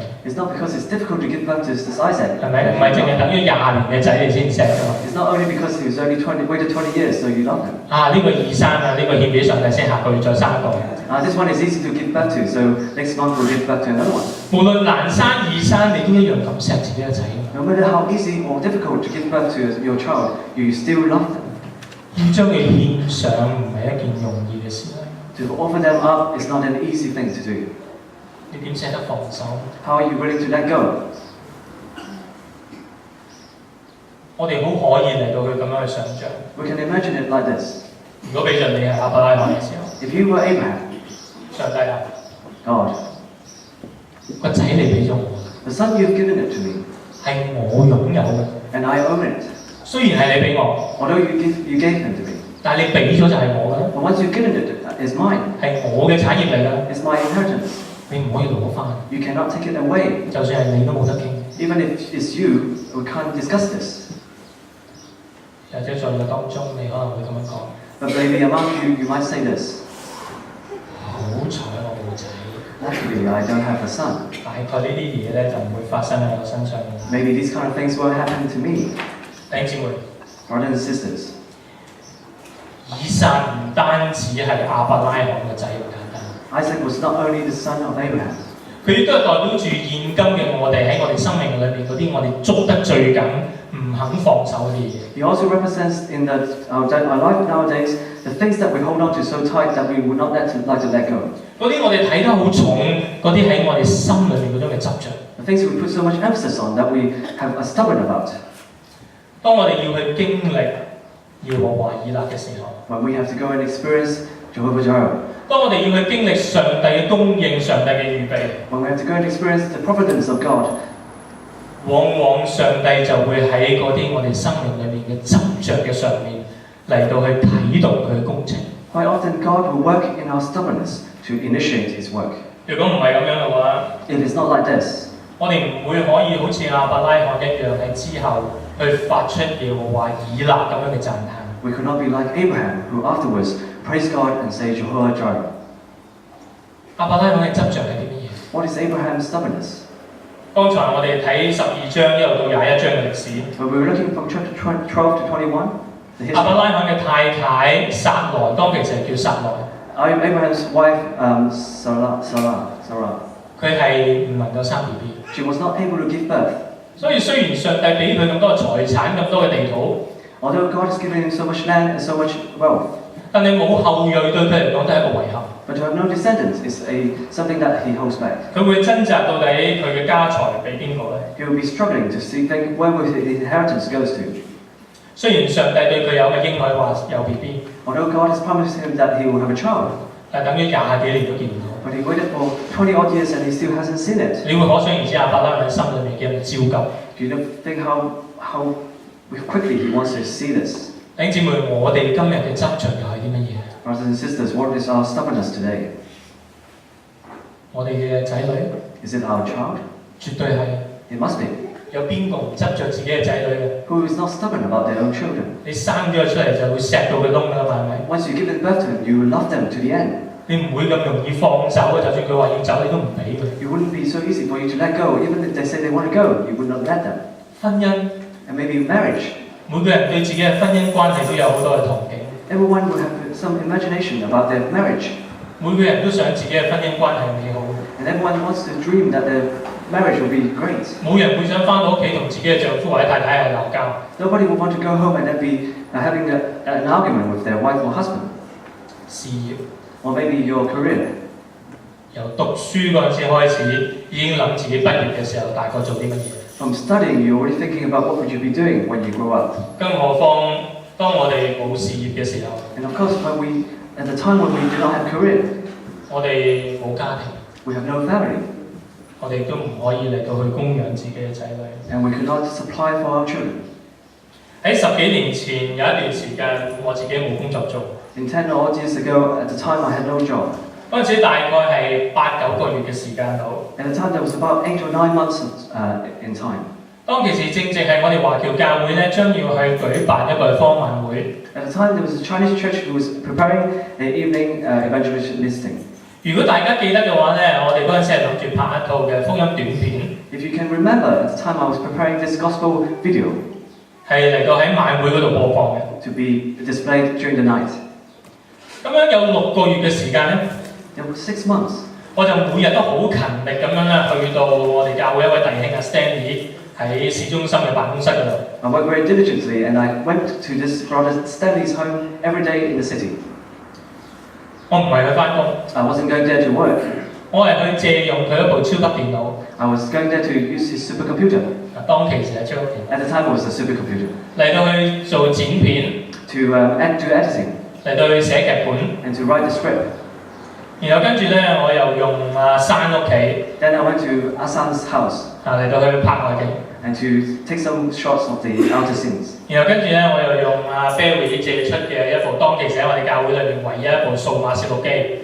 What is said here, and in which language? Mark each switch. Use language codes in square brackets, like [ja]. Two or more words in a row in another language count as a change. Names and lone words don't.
[en] It's not because it's difficult to give birth to this Isaac. [yue] 係咪？唔係淨係等於20年嘅仔你先錫㗎嘛？ [en] It's not only because he was only waited 20 years, so you love him. [yue] 啊，呢個易生啊，呢個獻俾上帝先，下個月再生一個。 [en] This one is easy to give birth to, so next month we'll give birth to another one. [yue] 無論難生易生，你都一樣咁錫自己嘅仔。 [en] No matter how easy or difficult to give birth to your child, you still love them. [yue] 要將佢獻上唔係一件容易嘅事。 [en] To offer them up is not an easy thing to do. [yue] 你點捨得放手？ [en] How are you willing to let go? [yue] 我哋好可以嚟到去咁樣去想像。 [en] We can imagine it like this. [yue] 如果俾着你係亞伯拉罕嘅時候， [en] If you were Abraham, [yue] 上帝啊， [en] God, [yue] 個仔你俾咗我， [en] the son you've given it to me, [yue] 係我擁有嘅。 [en] and I own it. [yue] 雖然係你俾我， [en] Although you gave him to me, [yue] 但係你俾咗就係我㗎啦， [en] but once you've given it, it's mine. [yue] 係我嘅產業嚟㗎， [en] It's my inheritance. [yue] 你唔可以攞翻。 [en] You cannot take it away. [yue] 就算係你都冇得傾。 [en] Even if it's you, we can't discuss this. [yue] 或者在個當中，你可能會咁樣講： [en] But maybe among you, you might say this. [yue] 好彩我冇仔， [en] Naturally, I don't have a son. [yue] 大概呢啲嘢咧就唔會發生喺我身上嘅。 [en] Maybe these kind of things won't happen to me. [yue] 弟兄姊妹， [en] Brothers and sisters, [yue] 以撒唔單止係亞伯拉罕嘅仔咁簡單， [en] Isaac was not only the son of Abraham. [yue] 佢亦都係代表住現今嘅我哋喺我哋生命裏邊嗰啲我哋捉得最緊、唔肯放手嘅嘢。 [en] He also represents in our life nowadays the things that we hold on to so tight that we would not like to let go. [yue] 嗰啲我哋睇得好重，嗰啲喺我哋心裏面嗰種嘅執着。 [en] The things we put so much emphasis on that we have are stubborn about. [yue] 當我哋要去經歷耶和華以勒嘅時候， [en] When we have to go and experience Jehovah JIREH. [yue] 當我哋要去經歷上帝嘅供應、上帝嘅預備， [en] When we have to go and experience the providence of God. [yue] 往往上帝就會喺嗰啲我哋生命裏面嘅執着嘅上面嚟到去啟動佢嘅工程。 [en] Quite often God will work in our stubbornness to initiate His work. [yue] 如果唔係咁樣嘅話， [en] If it's not like this, [yue] 我哋唔會可以好似亞伯拉罕一樣喺之後去發出耶和華以勒咁樣嘅讚嘆。 [en] we could not be like Abraham, who afterwards praise God and say Jehovah JIREH. [yue] 亞伯拉罕嘅執着係啲乜嘢？ [en] What is Abraham's stubbornness? [yue] 剛才我哋睇12章一路到21章嘅歷史， [en] When we were looking from chapter 12 to 21, the [yue] 亞伯 [en] history. [yue] 拉罕嘅太太撒萊，當其時係叫撒萊， [en] Abraham's wife, Sarah, [yue] 佢係唔能夠生 BB。 [en] she was not able to give birth. [yue] 所以雖然上帝俾佢咁多嘅財產、咁多嘅地土， [en] Although God has given him so much land and so much wealth, [yue] 但你冇後裔對佢嚟講都係一個遺憾。 [en] but to have no descendants is something that he holds back. [yue] 佢會掙扎到底佢嘅家財俾邊個咧？ [en] He will be struggling to think where will his inheritance goes to. [yue] 雖然上帝對佢有嘅應許話有 BB， [en] Although God has promised him that he will have a child, [yue] 但等於20幾年都見唔到。 [en] but he waited for 20 odd years and he still hasn't seen it. [yue] 你會可想而知亞伯拉罕心裏面嘅焦急。 [en] Do you think how quickly he wants to see this? [yue] 弟兄姊妹，我哋今日嘅執着又係啲乜嘢？ [en] Brothers and sisters, what is our stubbornness today? [yue] 我哋嘅仔女 [en] Is it our child? [yue] 絕對係。 [en] It must be. [yue] 有邊個唔執着自己嘅仔女嘅？ [en] Who is not stubborn about their own children? [yue] 你生咗佢出嚟就會錫到佢窿㗎啦嘛，係咪？ [en] Once you give them birth to them, you will love them to the end. [yue] 你唔會咁容易放手嘅，就算佢話要走，你都唔俾佢。 [en] It wouldn't be so easy for you to let go. Even if they say they want to go, you would not let them. [yue] 婚姻， [en] And maybe marriage. [yue] 每個人對自己嘅婚姻關係都有好多嘅憧憬， [en] Everyone will have some imagination about their marriage. [yue] 每個人都想自己嘅婚姻關係美好， [en] And everyone wants to dream that their marriage will be great. [yue] 冇人會想翻到屋企同自己嘅丈夫或者太太係鬧交。 [en] Nobody will want to go home and then be having an argument with their wife or husband. [yue] 事業 [en] Or maybe your career. [yue] 由讀書嗰陣時開始，已經諗自己畢業嘅時候大概做啲乜嘢。 [en] From studying, you're already thinking about what would you be doing when you grow up. [yue] 更何況當我哋冇事業嘅時候， [en] And of course, at the time when we do not have career, [yue] 我哋冇家庭， [en] we have no family, [yue] 我哋都唔可以嚟到去供養自己嘅仔女。 [en] and we cannot supply for our children. [yue] 喺10幾年前有一段時間，我自己冇工作做。 [en] In 10 odd years ago, at the time I had no job. [yue] 嗰陣時大概係8、9個月嘅時間到。 [en] At the time, there was about 8 or 9 months in time. [yue] 當其時正係我哋華僑教會咧，將要去舉辦一個方晚會。 [en] At the time, there was a Chinese church who was preparing an evening evangelistic. [yue] 如果大家記得嘅話咧，我哋嗰陣時係諗住拍一套嘅福音短片， [en] If you can remember, at the time I was preparing this gospel video [yue] 係嚟到喺晚會嗰度播放嘅。 [en] to be displayed during the night. [yue] 咁樣有6個月嘅時間咧， [en] There were 6 months. [yue] 我就每日都好勤力咁樣咧，去到我哋教會一位弟兄阿 Stanley 喺市中心嘅辦公室嗰度。 [en] I worked very diligently and I went to this brother Stanley's home every day in the city. [yue] 我唔係去翻工， [en] I wasn't going there to work. [yue] 我係去借用佢一部超級電腦。 [en] I was going there to use his supercomputer. [yue] 當其時係超級電腦 [en] At the time, it was a supercomputer. [yue] 嚟到去做剪片， [en] To do editing [yue] 嚟到去寫劇本。 [en] and to write the script. [yue] 然後跟住咧，我又用山屋企 [en] Then I went to Asan's house [yue] 嚟到去拍外景。 [en] and to take some shots of the outer scenes. [yue] 然後跟住咧，我又用Barry 借出嘅一部當其時喺我哋教會裏面唯一一部數碼攝錄機。